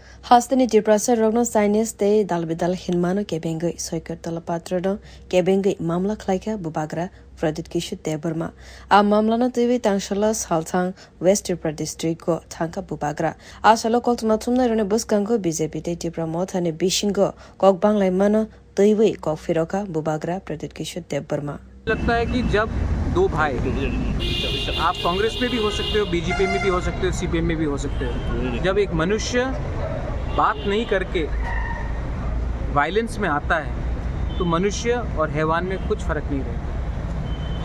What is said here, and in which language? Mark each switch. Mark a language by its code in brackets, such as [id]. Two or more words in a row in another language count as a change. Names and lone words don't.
[trp] Hastani Triprasa Rogno Science Day Dalbidal Hinmano Kebengi Soiker Talapatro Kebengi Mamla Klaika Bubagra Pradit Kishu Deburma A Mamlana TV Tangshalas Haltang West Tripura District Go Tanka Bubagra Asalo Koltumatumna Rune Buskango BJP Tripura Motane Bishingo Kok Bangla Mano Taiwi Kok Firoka Bubagra Pradit Kishu Deburma [hi] लगता है कि जब दो भाई आप कांग्रेस में भी हो सकते हो, बीजेपी में भी हो सकते हो, सीपीएम में भी हो सकते हो, जब एक मनुष्य बात नहीं करके वायलेंस में आता है तो मनुष्य और हैवान में कुछ फर्क नहीं रहता।